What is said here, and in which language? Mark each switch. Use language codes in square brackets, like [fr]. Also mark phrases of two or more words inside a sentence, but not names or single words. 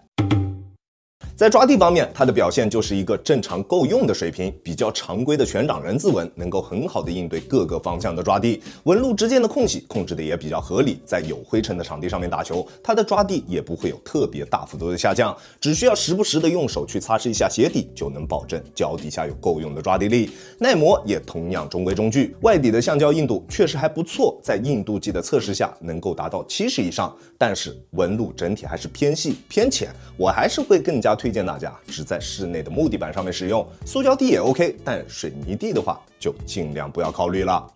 [zh] 在抓地方面，它的表现就是一個正常夠用的水平，比較常規的全掌人字紋，能夠很好的應對各個方向的抓地，紋路之間的空隙控制的也比較合理，在有灰塵的場地上面打球，它的抓地也不會有特別大幅度的下降，只需要時不時的用手去擦拭一下鞋底，就能保證腳底下有夠用的抓地力。耐磨也同樣中規中矩，外底的橡膠硬度確實還不錯，在硬度計的測試下能夠達到70以上，但是紋路整體還是偏細偏淺，我還是會更加推薦大家只在室內的木地板上面使用，塑膠地也 OK， 但水泥地的話就盡量不要考慮了。